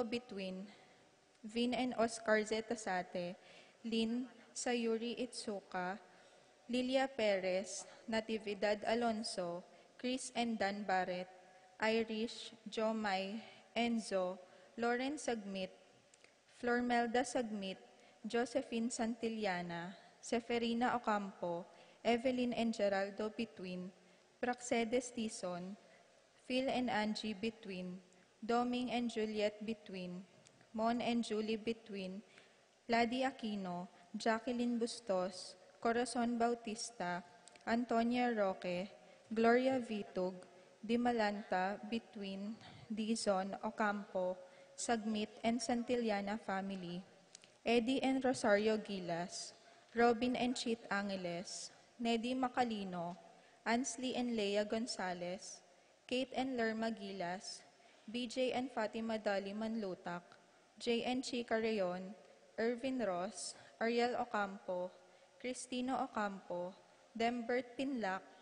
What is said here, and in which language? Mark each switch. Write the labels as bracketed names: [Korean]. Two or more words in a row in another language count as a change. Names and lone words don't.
[English] Between, Vin and Oscar Zetasate, Lynn Sayuri Itsuka, Lilia Perez, Natividad Alonso, Chris and Dan Barrett, Irish, Jomay, Enzo, Lauren Sagmit, Flormelda Sagmit, Josephine Santillana, Seferina Ocampo, Evelyn and Geraldo Between, Praxedes Tison, Phil and Angie Between, Doming and Juliet Between, Mon and Julie Between, Ladi Aquino, Jacqueline Bustos, Corazon Bautista, Antonia Roque, Gloria Vitug, Dimalanta Between, Dizon Ocampo, Sagmit and Santillana family, Eddie and Rosario Gilas, Robin and Chit Angeles, Neddy Macalino, Ansley and Leia Gonzalez, Kate and Lerma Gilas, BJ and Fatima Dali Manlutak, J and Chica Rayon, Irvin Ross, Ariel Ocampo, Cristino Ocampo, Dembert Pinlac,